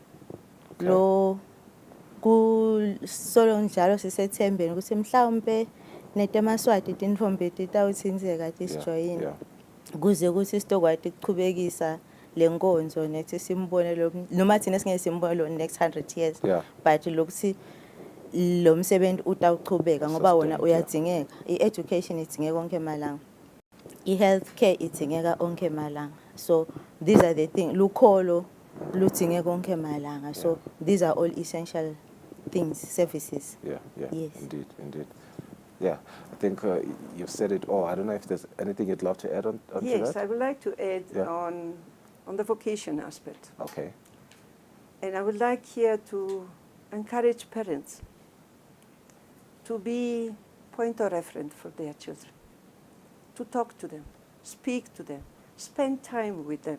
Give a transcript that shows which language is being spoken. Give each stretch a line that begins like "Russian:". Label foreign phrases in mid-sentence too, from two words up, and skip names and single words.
Swati: lo ku solo njalo sisethembeni ukuthi mhlawumbe netemaswati tinfombe titawuthinzeka tisijoyini kuze ukuthi sitokwati ukuqhubekisa lenkonzo nethi simbone lo noma thina singeke simbone lo
English: next 100 years
Swati: but lokuthi lo msebenzi utawuqhubeka ngoba wona uyadingeka i-education idingeka konke emalanga i-healthcare idingeka konke emalanga
English: so these are the things
Swati: lukholo ludingeka konke emalanga
English: so these are all essential things services yes indeed yeah I think you've said it all. I don't know if there's anything you'd love to add on to that. Yes, I would like to add on the vocation aspect. Okay. And I would like here to encourage parents to be point of reference for their children, to talk to them, speak to them, spend time with them.